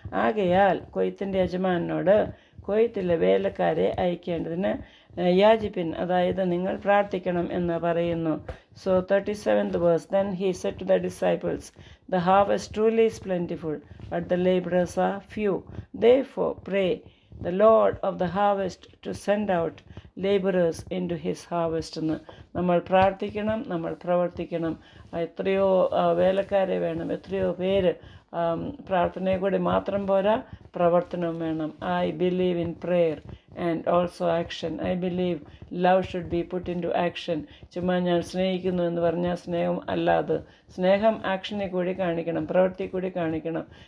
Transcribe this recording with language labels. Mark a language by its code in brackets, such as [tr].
[ml] ആകയാൽ കൊയ്ത്തിൻ്റെ യജമാനോട് കൊയ്ത്തിലെ വേലക്കാരെ അയക്കേണ്ടതിന് യാചിപ്പിൻ, അതായത് നിങ്ങൾ പ്രാർത്ഥിക്കണം എന്ന് പറയുന്നു. [en] 37th verse, then he said to the disciples, the harvest truly is plentiful, but the laborers are few. Therefore pray the Lord of the harvest to send out laborers into his harvest [ml] എന്ന് നമ്മൾ പ്രാർത്ഥിക്കണം, നമ്മൾ പ്രവർത്തിക്കണം. എത്രയോ വേലക്കാരെ വേണം, എത്രയോ പേര്. പ്രാർത്ഥനയെ കൂടി മാത്രം പോരാ, പ്രവർത്തനവും വേണം. [en] I believe in prayer and also action. I believe love should be put in to action. [ml] ചുമ്മാ ഞാൻ സ്നേഹിക്കുന്നു എന്ന് പറഞ്ഞാൽ സ്നേഹം അല്ലാതെ, സ്നേഹം ആക്ഷനെ കൂടി കാണിക്കണം, പ്രവൃത്തി കൂടി കാണിക്കണം.